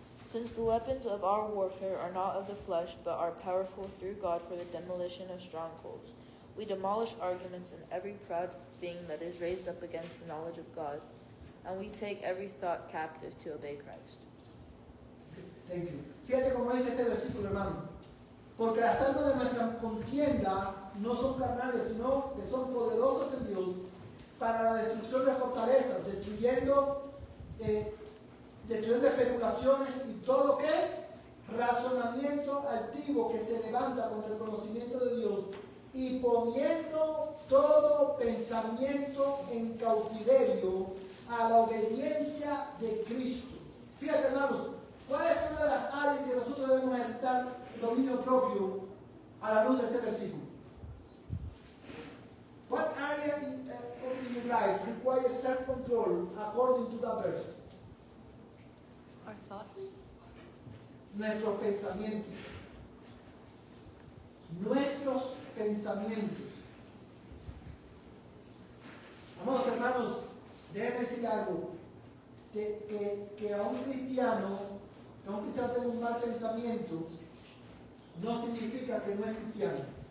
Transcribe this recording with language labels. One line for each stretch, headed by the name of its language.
English: Since the weapons of our warfare are not of the flesh, but are powerful through God for the demolition of strongholds, we demolish arguments and every proud thing that is raised up against the knowledge of God, and we take every thought captive to obey Christ. Thank you.
Spanish: Fíjate cómo dice este versículo, hermano. Porque las armas de nuestra contienda no son carnales, sino que son poderosas en Dios para la destrucción de fortalezas, destruyendo especulaciones y todo que razonamiento altivo que se levanta contra el conocimiento de Dios y poniendo todo pensamiento en cautiverio a la obediencia de Cristo. Fíjate, hermanos, ¿cuál es una de las áreas que nosotros debemos ejercitar dominio propio a la luz de ese versículo?
English: What area of your life requires self-control according to that verse? Our thoughts.
Spanish: Nuestros pensamientos. Nuestros pensamientos. Amados hermanos, déjenme decir algo. Que a un cristiano tenga un mal pensamiento, no significa que no es cristiano.